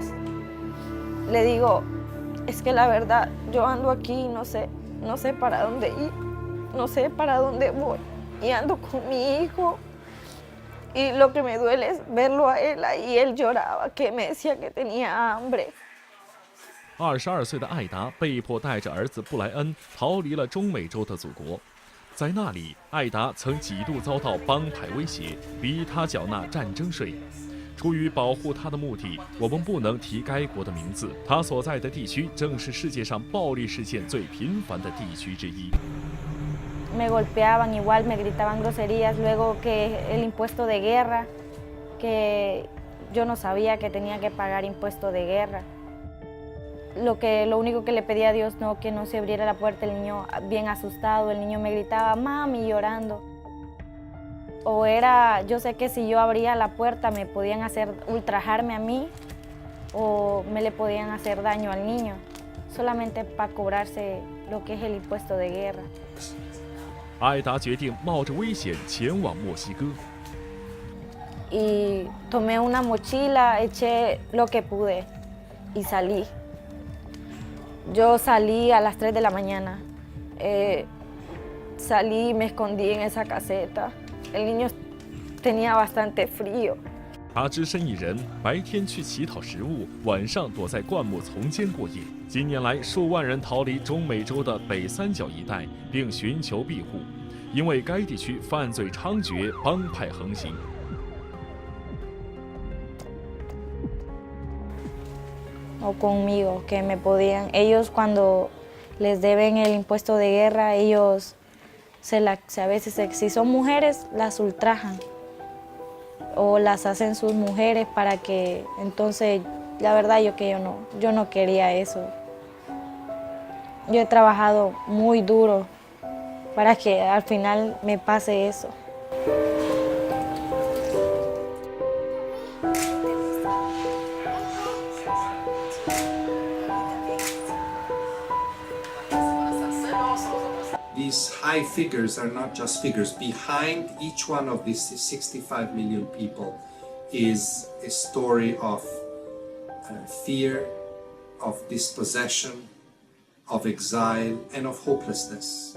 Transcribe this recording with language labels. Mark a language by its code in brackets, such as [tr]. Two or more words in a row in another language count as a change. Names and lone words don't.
[es] Le digo, es que la verdad, yo ando aquí y no sé para dónde ir, no sé para dónde voy. Y ando con mi hijo y lo que me duele es verlo a él ahí, él lloraba, que me decía que tenía hambre. [zh] 22 岁的艾达被迫带着儿子布莱恩逃离了中美洲的祖国。在那里，艾达曾几度遭到帮派威胁，逼他缴纳战争税。出于保护他的目的，我们不能提该国的名字。他所在的地区正是世界上暴力事件最频繁的地区之一。 [es] Me golpeaban igual, me gritaban groserías, luego que el impuesto de guerra, que yo no sabía que tenía que pagar impuesto de guerra. Lo único que le pedía a Dios que no se abriera la puerta, el niño bien asustado, el niño me gritaba, mami, llorando. O era, yo sé que si yo abría la puerta me podían hacer ultrajarme a mí o me le podían hacer daño al niño, solamente para cobrarse lo que es el impuesto de guerra. [zh] 艾达决定冒着危险前往墨西哥。 [es] Y tomé una mochila, eché lo que pude y salí. Yo salí a las 3 de la mañana, salí y me escondí en esa caseta. El niño tenía bastante frío. [zh] 他只身一人，白天去乞讨食物，晚上躲在灌木丛间过夜。近年来，数万人逃离中美洲的北三角一带，并寻求庇护，因为该地区犯罪猖獗，帮派横行。 [es] O conmigo, que me podían, ellos cuando les deben el impuesto de guerra, ellos a veces si son mujeres las ultrajan o las hacen sus mujeres para que, entonces la verdad yo no quería eso. Yo he trabajado muy duro para que al final me pase eso. [en] These high figures are not just figures. Behind each one of these 65 million people is a story of fear, of dispossession, of exile, and of hopelessness.